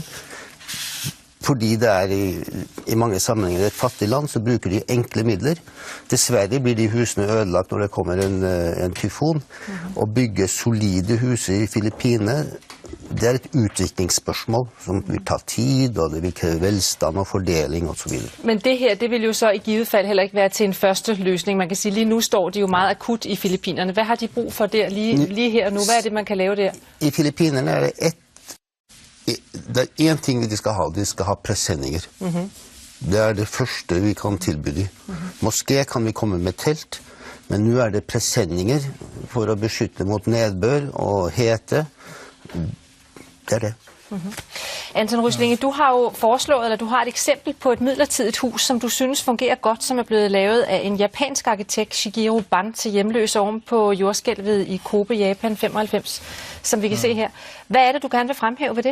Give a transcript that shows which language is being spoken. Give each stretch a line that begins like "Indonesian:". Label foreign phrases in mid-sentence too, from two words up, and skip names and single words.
Norwegian: Fordi det er i mange sammenhenger et fattig land, så bruker de enkle midler. Dessverre blir de husene ødelagt når det kommer en tyfon. Å bygge solide hus i Filippinene, det er et utviklingsspørsmål som vil ta tid, og det vil kreve velstand og fordeling og så videre.
Danish: Men det her, det vil jo så i givet fald heller ikke være til en første løsning. Man kan sige, lige nu står de jo meget akut i Filippinerne. Hvad har de brug for der lige her nu? Hvad er det, man kan lave der?
Norwegian: I Filippinerne er det en ting de skal ha presenninger. Det er det første vi kan tilby dem. Måske kan vi komme med telt, men nå er det presenninger for å beskytte mot nedbør og hete. Det er det.
Danish: Anton Ryslinge, du har jo foreslået, eller du har et eksempel på et midlertidigt hus, som du synes fungerer godt, som er blevet lavet af en japansk arkitekt, Shigeru Ban, til hjemløse oven på jordskælvet i Kobe, Japan 95, som vi kan se her. Hvad er det, du gerne vil fremhæve ved det?